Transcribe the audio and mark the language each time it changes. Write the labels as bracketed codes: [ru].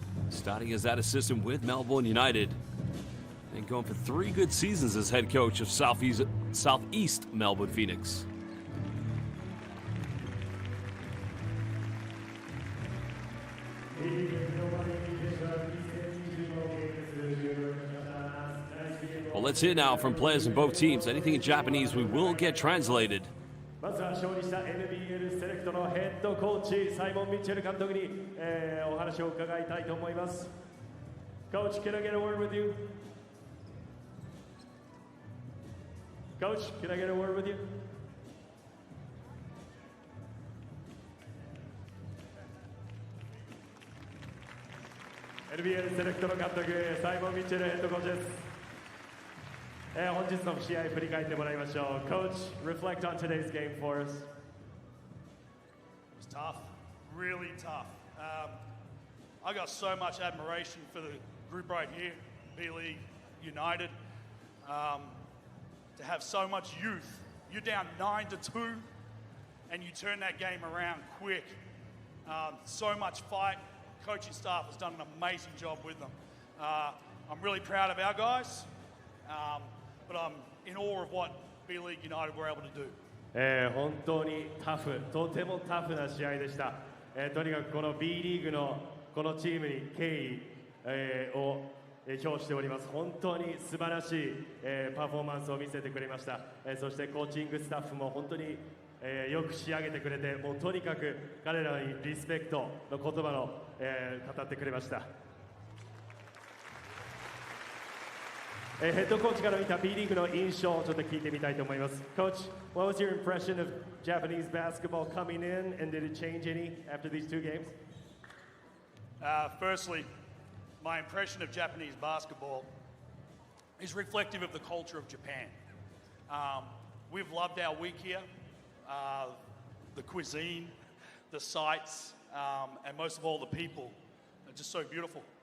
[en] Starting as that assistant with Melbourne United and going for 3 good seasons as head coach of Southeast Melbourne Phoenix. Well, let's hear now from players in both teams. Anything in Japanese we will get translated. [ja] まずは勝利した NBL セレクトのヘッドコーチサイモン・ミッチェル監督に、お話を伺いたいと思います。 [en] Coach, can I get a word with you? Coach, can I get a word with you? [ja] NBL セレクトの監督サイモン・ミッチェルヘッドコーチです。本日の試合振り返ってもらいましょう。 [en] Coach, reflect on today's game for us. It was tough, really tough. I got so much admiration for the group right here, B.LEAGUE United. To have so much youth, you're down 9-2, and you turn that game around quick. So much fight. Coaching staff has done an amazing job with them. I'm really proud of our guys. But I'm in awe of what B.LEAGUE United were able to do. [ja] 本当にタフ、とてもタフな試合でした。とにかくこの B リーグのこのチームに敬意、を表しております。本当に素晴らしい、パフォーマンスを見せてくれました。そしてコーチングスタッフも本当に、よく仕上げてくれて、もうとにかく彼らにリスペクトの言葉を、語ってくれました。ヘッドコーチから見た B リーグの印象をちょっと聞いてみたいと思います。 [en] Coach, what was your impression of Japanese basketball coming in, and did it change any after these 2 games? Firstly, my impression of Japanese basketball is reflective of the culture of Japan. We've loved our week here, the cuisine, the sights, and most of all the people are just so beautiful.